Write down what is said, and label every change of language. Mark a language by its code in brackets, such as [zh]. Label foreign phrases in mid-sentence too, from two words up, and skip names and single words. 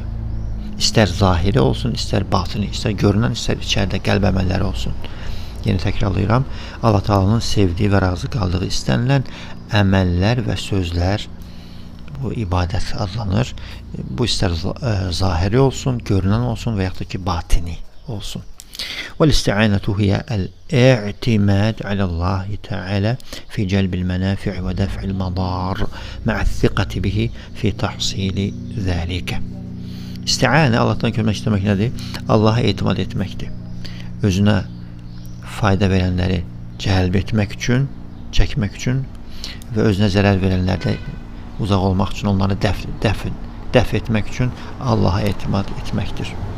[az] İstər zahiri olsun, istər batini, istər görünən, istər içəridə qəlb əməlləri olsun. Yeni təkrarlayıram, Allah Taala'nın sevdiyi və razı qaldığı istənilən əməllər və sözlər bu ibadət adlanır. Bu istər zahiri olsun, görünən olsun və yaxud da ki, batini olsun. [ar] وَالْاِسْتِعَانَةُ هِيَ الْاِعْتِمَادِ عَلَى اللّٰهِ تَعَالَى فِي جَلْبِ الْمَنَافِعِ وَدَفْعِ الْمَضَارِ مَعَ الثِّقَةِ بِهِ فِي تَحْصِيلِ ذَٰلِكَ. [az] İsti'anə, Allahdan kömək istəmək nədir? Allaha etimad etməkdir. Özünə fayda verənləri cəlb etmək üçün, çəkmək üçün və özünə zərər verənlərdə uzaq olmaq üçün, onları dəf etmək üçün Allaha etimad etməkdir.